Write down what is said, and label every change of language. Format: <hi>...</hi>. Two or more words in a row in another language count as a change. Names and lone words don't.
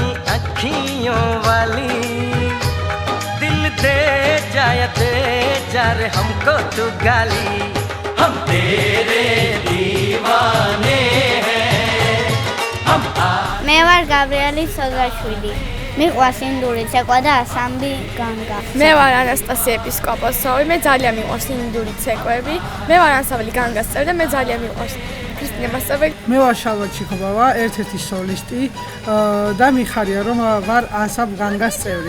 <hi>अखियों वाली दिल दे जा रे हमको तू गाली हम तेरे दीवाने हैं हम</hi> <ka>მე ვარ გაბრიელი საგაშვილი მიყვარს ინდური ცეკვა და ასამბლი განგა. მე ვარ ანასტასია ეპისკოპოსოვი, მე ძალიან მიყვარს ინდური ცეკვები. მე ვარ ანსამბლი განგას წევრი და მე ძალიან მიყვარს ქრისტიანე მასწავლებელი. მე ვარ შალვა ჩიქობავა, ერთ-ერთი სოლისტი და მიხარია რომ ვარ ანსამბლ განგას წევრი.</ka>